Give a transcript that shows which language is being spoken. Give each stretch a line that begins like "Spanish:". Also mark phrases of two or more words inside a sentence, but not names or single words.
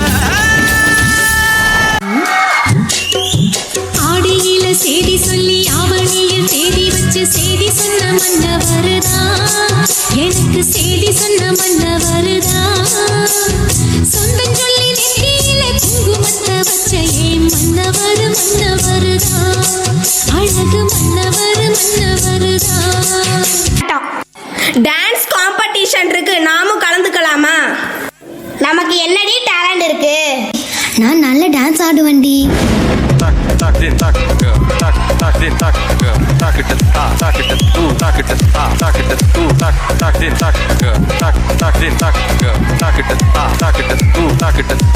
Tamil: ஆடியில செய்தி சொல்லி ஆவணியில் தேதி வச்சு செய்தி சொன்ன மன்னவருதான் எனக்கு செய்தி சொன்ன மன்னவருதான் சொந்தம் சொல்லி நெற்றியில குங்குமத்தை வச்ச ஏன் மன்னவர் மன்னவருதான் அழகு மன்னவர் மன்னவருதான்.
English: dance competition
Tamil: இருக்கு, நாமும் கலந்துக்கலாமா? நமக்கு என்னடி டேலண்ட் இருக்கு? நான் நல்ல டான்ஸ் ஆடுவேன்டி. Tak din tak girl, tak din tak girl, tak it tak it tu tak it tak it tu tak din tak girl, tak din tak girl, tak it tu tak it